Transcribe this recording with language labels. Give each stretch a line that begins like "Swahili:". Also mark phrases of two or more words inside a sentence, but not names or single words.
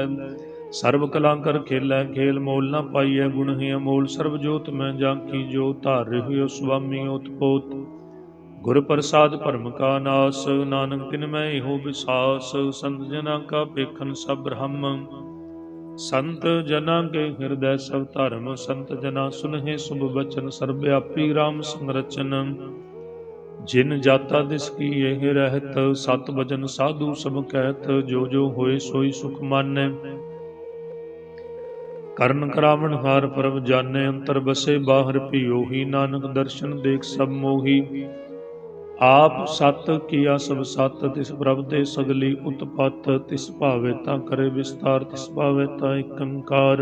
Punjabi: ਸਰਬ ਕਲਾ ਕਰ ਖੇਲੈ ਖੇਲ ਮੋਲ ਨ ਪਾਈਐ। ਗੁਣ ਹੀ ਅਮੋਲ ਸਰਬ ਜੋਤ ਮੈਂ ਜਾਂਕੀ ਜੋ ਧਾਰ ਰਹਿਓ ਸੁਆਮੀ ਓਤਪੋਤ। ਗੁਰ ਪ੍ਰਸਾਦ ਭਰਮ ਕਾ ਨਾਸ ਨਾਨਕ ਤਿਨ ਮੈਂ ਇਹੋ ਵਿਸਾਸ। ਸੰਤ ਜਨਾਂ ਕਾ ਪੇਖਨ ਸਭ ਬ੍ਰਹਮ ਸੰਤ ਜਨਾ ਕੇ ਹ੍ਰਿਦੈ ਸਬ ਧਰਮ, ਸੰਤ ਜਨਾ ਸੁਨਹੇ ਸ਼ੁਭ ਬਚਨ, ਸਰਵਵਿਆਪੀ ਰਾਮ ਸੰਰਚਨ। ਜਿਨ ਜਾਤਾ ਦਿਸ ਕੀ ਯਹ ਰਹਤ, ਸਤ ਭਜਨ ਸਾਧੁ ਸਬ ਕਹਤ, ਜੋ ਜੋ ਹੋਏ ਸੋਈ ਸੁਖ ਮਾਨੈ। ਕਰਨ ਕਰਾਵਣ ਹਾਰ ਪ੍ਰਭ ਜਾਣੈ, ਅੰਤਰ ਬਸੇ ਬਾਹਰ ਭਿਓਹੀ, ਨਾਨਕ ਦਰਸ਼ਨ ਦੇਖ ਸਭ ਮੋਹੀ। ਆਪ ਸਤ ਕੀਆ ਸਭ ਸਤ, ਤਿਸ ਪ੍ਰਭ ਦੇ ਸਗਲੀ ਉਤਪਤ, ਤਿਸ ਭਾਵੇ ਤਾਂ ਕਰੇ ਵਿਸਤਾਰ, ਤਿਸ ਭਾਵੇ ਤਾਂ ਇਕ ਓੰਕਾਰ।